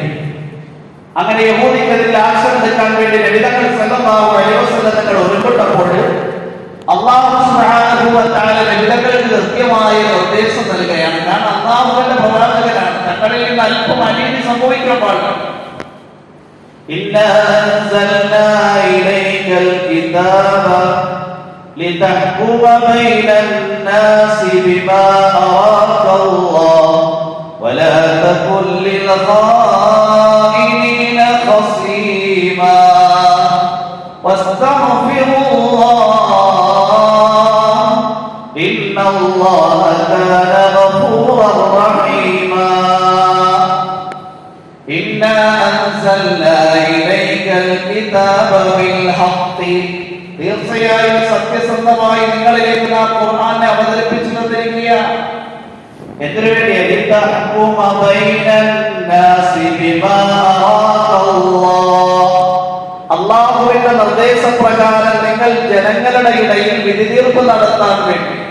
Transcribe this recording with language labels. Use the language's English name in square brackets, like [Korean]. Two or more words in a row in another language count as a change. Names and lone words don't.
[Malayalam] അങ്ങനെ യഹൂദിക്കതിൽ ആക്ഷൻ എടുക്കാൻ വേണ്ടി നിബിധങ്ങൾ [Arabic] صلى الله عليه وسلم [Malayalam] തങ്ങൾ ഒരുപ്പെട്ടപ്പോൾ അല്ലാഹു [Arabic] سبحانه وتعالى [Malayalam] നിബിധങ്ങൾക്ക് കൃത്യമായ നിർദ്ദേശം നൽകുകയാണ്. കാരണം അല്ലാഹുവിന്റെ പ്രവാചകനാണ്, തങ്ങളിൽ നിന്ന് അല്പം അനീതി സംഭവിക്കാൻ പാടില്ല. [Arabic] إنا أنزلنا إليك الكتاب لتحكم بين الناس بما أراك الله ولا تكن للخائنين خصيما واستغفر الله إن الله كان غفورا رحيما إنا أنزلنا إليك الكتاب بالحق [Malayalam] തീർച്ചയായും സത്യസന്ധമായി നിങ്ങളിലേക്ക് നാം ഖുർആനെ അവതരിപ്പിച്ചു തന്നിരിക്കുകയാണ്. എന്തിനു വേണ്ടി? അല്ലാഹുവിന്റെ നിർദ്ദേശപ്രകാരം നിങ്ങൾ ജനങ്ങളുടെ ഇടയിൽ വിധി തീർപ്പ് നടത്താൻ വേണ്ടി.